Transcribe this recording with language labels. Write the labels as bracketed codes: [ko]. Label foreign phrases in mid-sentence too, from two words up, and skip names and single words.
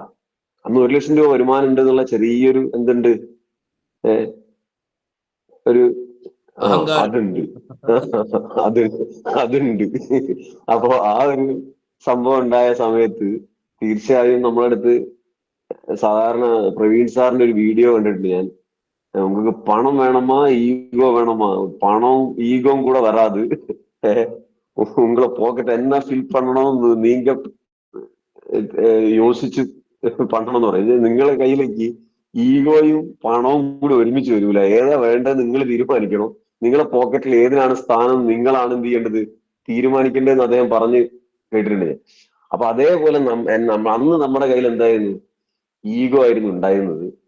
[ml] അന്ന് 1 ലക്ഷം രൂപ വരുമാനം ഉണ്ട് എന്നുള്ള ചെറിയൊരു എന്തുണ്ട്, ഒരു അതുണ്ട്. അത് അതുണ്ട്. അപ്പൊ ആ ഒരു സംഭവം ഉണ്ടായ സമയത്ത് തീർച്ചയായും നമ്മളടുത്ത് സാധാരണ പ്രവീൺ സാറിന്റെ ഒരു വീഡിയോ കണ്ടിട്ടുണ്ട് ഞാൻ. [ta] உங்களுக்கு பணம் வேணுமா ஈகோ வேணுமா, பணம் ஈகோவும் கூட வராது, உங்களை பாக்கெட் என்ன ஃபில் பண்ணணும்னு நீங்க [ml] യോജിച്ച് പണ്ടണമെന്ന് പറയുന്നത്. നിങ്ങളെ കയ്യിലേക്ക് ഈഗോയും പണവും കൂടി ഒരുമിച്ച് വരൂല. ഏതാ വേണ്ടത് നിങ്ങൾ തീരുമാനിക്കണം. നിങ്ങളെ പോക്കറ്റിൽ ഏതിനാണ് സ്ഥാനം നിങ്ങളാണ് എന്ത് ചെയ്യേണ്ടത്, തീരുമാനിക്കേണ്ടതെന്ന് അദ്ദേഹം പറഞ്ഞ് കേട്ടിട്ടുണ്ട്. അപ്പൊ അതേപോലെ അന്ന് നമ്മുടെ കയ്യിൽ എന്തായിരുന്നു, ഈഗോ ആയിരുന്നു ഉണ്ടായിരുന്നത്.